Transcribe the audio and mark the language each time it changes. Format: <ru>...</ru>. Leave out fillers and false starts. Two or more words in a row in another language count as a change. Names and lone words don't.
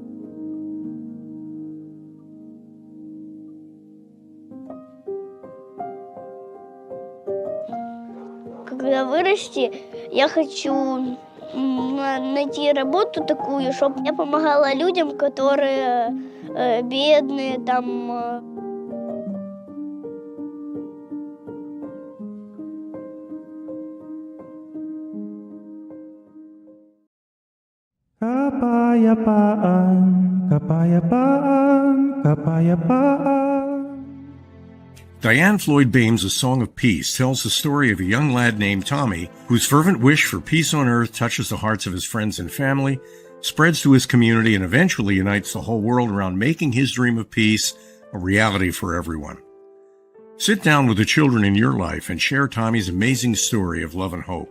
<ru>Когда вырасти, я хочу найти работу такую, чтобы я помогала людям, которые бедные, там.</ru> <tl>Kapayapaan, kapayapaan, kapayapaan.</tl> <en>Diane Floyd Bame's A Song of Peace tells the story of a young lad named Tommy whose fervent wish for peace on earth touches the hearts of his friends and family, spreads to his community, and eventually unites the whole world around making his dream of peace a reality for everyone. Sit down with the children in your life and share Tommy's amazing story of love and hope.</en>